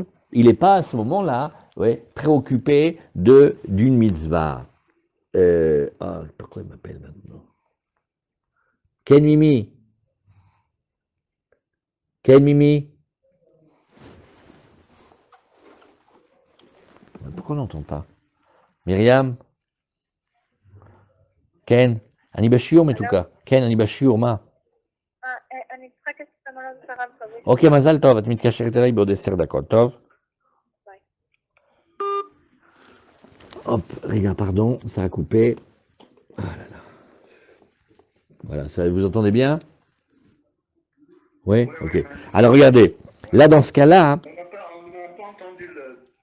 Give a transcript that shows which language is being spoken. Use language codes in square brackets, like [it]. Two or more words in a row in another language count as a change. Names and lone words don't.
[fr] Il n'est pas à ce moment-là, préoccupé d'une mitzvah. Pourquoi il m'appelle maintenant? Ken Mimi. Ken Mimi. Pourquoi on n'entend pas? Myriam? Ken? [he] אני בשיעור מתוקה. כן, אני בשיעור, מה? אני צריכה כסף למלון שרב קבוע. אוקיי, מזל טוב, את מתקשרת אליי בעוד 10 דקות, טוב? ביי. [fr] Hop, regarde, pardon, ça a coupé. Ah là là. Voilà, ça, vous entendez bien? Oui, ok. Alors regardez, là dans ce cas-là... On n'a pas entendu le...